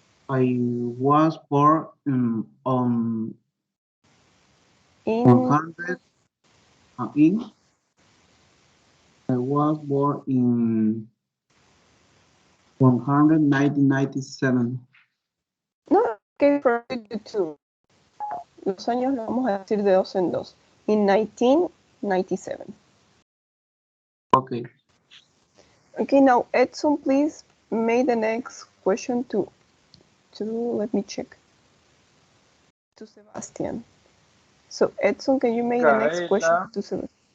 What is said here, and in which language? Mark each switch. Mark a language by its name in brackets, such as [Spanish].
[English] I was born on 100 I was born in 1997. No, okay, for you too. [Spanish] Los años los vamos a decir de dos en dos. [English] In 1997. Okay. Okay, now Edson, please make the next question to let me check. To Sebastian. So Edson, can you make the next question to Sebastian?